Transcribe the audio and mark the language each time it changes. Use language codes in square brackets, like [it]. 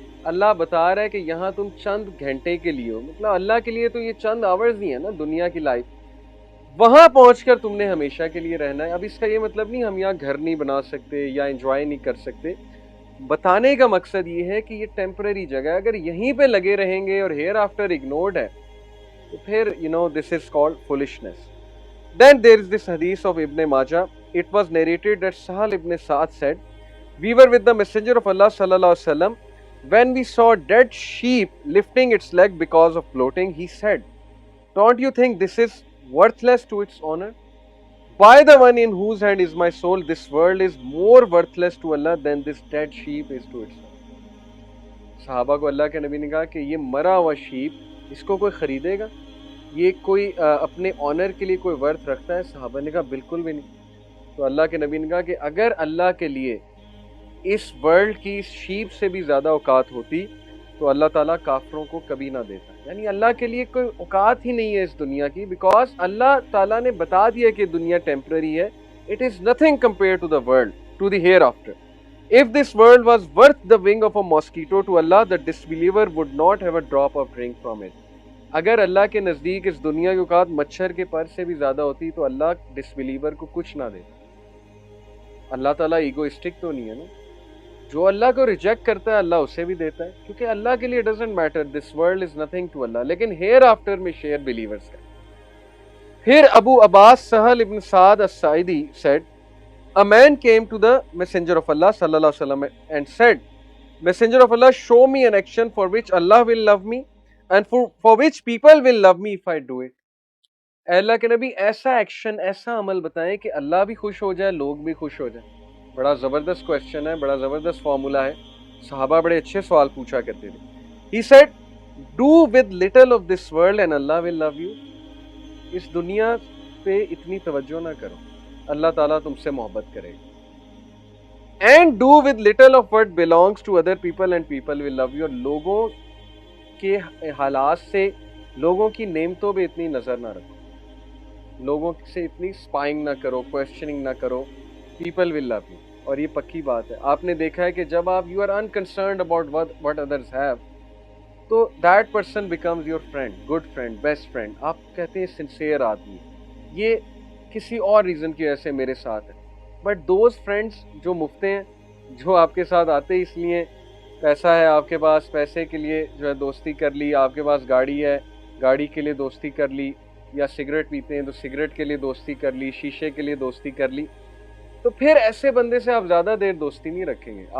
[ur] اللہ بتا رہا ہے کہ یہاں تم چند گھنٹے کے لیے ہو, مطلب اللہ کے لیے تو یہ چند آورز ہی ہے نا دنیا کی لائف, وہاں پہنچ کر تم نے ہمیشہ کے لیے رہنا ہے. اب اس کا یہ مطلب نہیں ہم یہاں گھر نہیں بنا سکتے یا انجوائے نہیں کر سکتے. بتانے کا مقصد یہ ہے کہ یہ ٹیمپرری جگہ ہے, اگر یہیں پہ لگے رہیں گے اور ہیئر آفٹر اگنورڈ ہے تو پھر [en] this is called foolishness. Then there is this hadith of Ibn Majah. It was narrated that Sahal ibn Sa'ad said, we were with the Messenger of Allah sallallahu alaihi wasallam when we saw dead sheep lifting its leg because of bloating. He said, don't you think this is worthless to its owner? By the one in whose hand is my soul, this world is more worthless to Allah than this dead sheep is to its owner. [ur] صحابہ کو اللہ کے نبی نے کہا کہ یہ مرا ہوا شیپ اس کو کوئی خریدے گا, یہ کوئی اپنے آنر کے لیے کوئی ورتھ رکھتا ہے؟ صحابہ نے کہا بالکل بھی نہیں. تو اللہ کے نبی نے کہا کہ اگر اللہ کے لیے اس ورلڈ کی شیپ سے بھی زیادہ اوقات ہوتی تو اللہ تعالیٰ کافروں کو کبھی نہ دیتا. یعنی اللہ کے لیے کوئی اوقات ہی نہیں ہے اس دنیا کی, بیکاز اللہ تعالیٰ نے بتا دیا کہ دنیا ٹیمپرری ہے. [en] It is nothing compare to the world, to the hereafter. If this world was worth the wing of a mosquito to Allah, the disbeliever would not have a drop of drink from it. [ur] اگر اللہ کے نزدیک اس دنیا کی اوقات مچھر کے پر سے بھی زیادہ ہوتی تو اللہ ڈسبلیور کو کچھ نہ دیتا. اللہ تعالیٰ ایگوئسٹک تو نہیں ہے نا. جو اللہ کو ریجیکٹ کرتا ہے اللہ اسے بھی دیتا ہے, کیونکہ اللہ کے لیے [en] Doesn't matter, this world is nothing to اللہ. [ur] لیکن ہیئر آفٹر میں شیئر بلیورز کا. [en] پھر ابو عباس سہل ابن سعد الساعدی said, a man came to the messenger of Allah sallallahu alaihi wasallam and said, messenger of Allah, show me an action for which Allah will love me and for which people will love me if I do it. [ur] اے اللہ کے نبی ایسا action, ایسا عمل بتائیں کہ اللہ بھی خوش ہو جائے, لوگ بھی خوش ہو جائیں. بڑا زبردست کویسچن ہے, بڑا زبردست فارمولا ہے. صحابہ بڑے اچھے سوال پوچھا کرتے تھے. [en] He said, do with little of this world and Allah will love you. [ur] اس دنیا پہ اتنی توجہ نہ کرو, اللہ تعالیٰ تم سے محبت کرے گا. [en] And do with little of what belongs to other people and people will love you. [ur] اور لوگوں کے حالات سے, لوگوں کی نعمتوں پہ اتنی نظر نہ رکھو, لوگوں سے اتنی اسپائنگ نہ کرو, کویسچننگ نہ کرو. [en] People will love you. [ur] اور یہ پکی بات ہے. آپ نے دیکھا ہے کہ جب آپ [en] you are unconcerned about what others have, تو that person becomes your friend, good friend, best friend. [ur] آپ کہتے ہیں sincere آدمی, یہ کسی اور ریزن کی وجہ سے میرے ساتھ ہے. [en] but those friends [ur] جو مفتے ہیں, جو آپ کے ساتھ آتے اس لیے پیسہ ہے آپ کے پاس, پیسے کے لیے جو ہے دوستی کر لی, آپ کے پاس گاڑی ہے, گاڑی کے لیے دوستی کر لی, یا سگریٹ پیتے ہیں تو سگریٹ کے لیے دوستی کر لی, شیشے کے لیے دوستی کر لی, تو پھر ایسے بندے سے آپ زیادہ دیر دوستی نہیں رکھیں گے.